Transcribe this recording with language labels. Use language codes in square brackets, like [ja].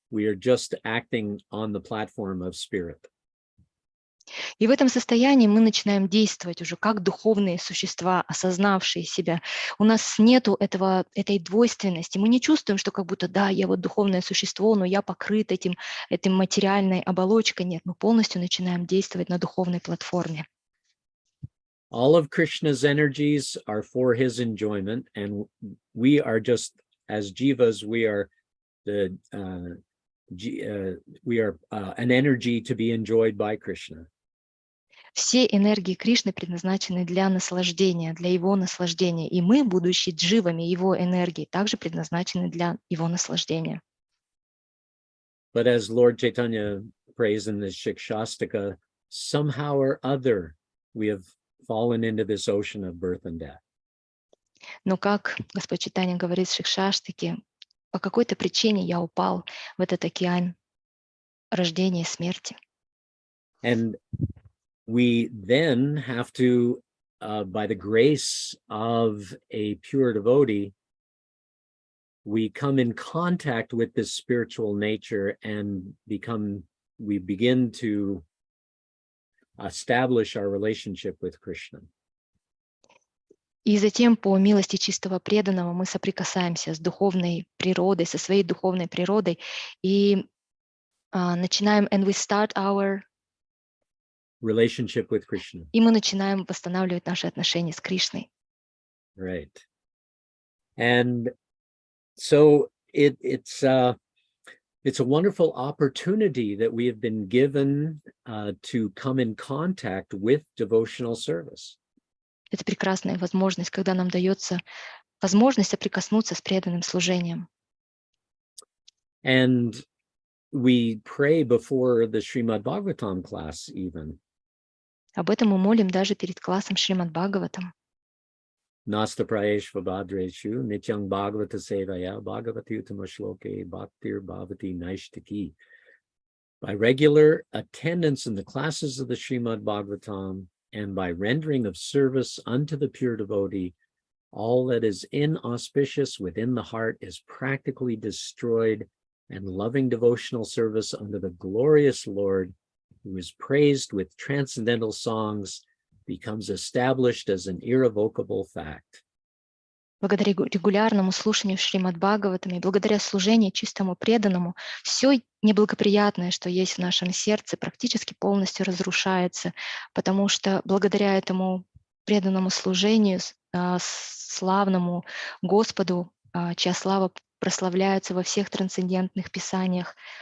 [en] We are just acting on the platform of spirit. [ru] И в этом состоянии мы начинаем действовать уже как духовные существа, осознавшие себя. У нас нету этой двойственности. Мы не чувствуем, что как будто, да, я вот духовное существо, но я покрыт этой материальной оболочкой. Нет, мы полностью начинаем действовать на духовной платформе. [en] All of Krishna's energies are for his enjoyment, and we are just, as jivas, we are an energy to be enjoyed by Krishna. [ru] Все энергии Кришны предназначены для наслаждения, для его наслаждения. И мы, будучи дживами его энергии, также предназначены для его наслаждения. [en] But as Lord Chaitanya prays in the Shikshashtaka, somehow or other we have fallen into this ocean of birth and death. [ru] Но как Господь Чайтанья говорит в Шикшаштаке, по какой-то причине я упал в этот океан рождения и смерти. [en] And we then have to, by the grace of a pure devotee, we come in contact with this spiritual nature and we begin to establish our relationship with Krishna. [ru] И затем, по милости чистого преданного, мы соприкасаемся с духовной природой, со своей духовной природой, и начинаем, and we start our [en] relationship with Krishna. [ru] И мы начинаем восстанавливать наши отношения с Кришной. [en] Right. And so it's It's a wonderful opportunity that we have been given to come in contact with devotional service. [ru] Это прекрасная возможность, когда нам дается возможность соприкоснуться с преданным служением. [en] And we pray before the Srimad Bhagavatam class even. [ru] Об этом мы молим даже перед классом Шримад Бхагаватам. [sa] Nasta prayeshva bhadreshu nityang bhagavata sevaya bhagavati utamashloke bhaktir bhavati naishtaki. [en] By regular attendance in the classes of the Srimad Bhagavatam and by rendering of service unto the pure devotee, all that is inauspicious within the heart is practically destroyed, and loving devotional service unto the glorious Lord, who is praised with transcendental songs, becomes established as an irrevocable fact. [ru] Благодаря регулярному слушанию Шримад Бхагаватам и благодаря служению чистому преданному, все неблагоприятное, что есть в нашем сердце, практически полностью разрушается, потому что благодаря этому преданному служению, славному Господу, чья слава прославляется во всех трансцендентных писаниях.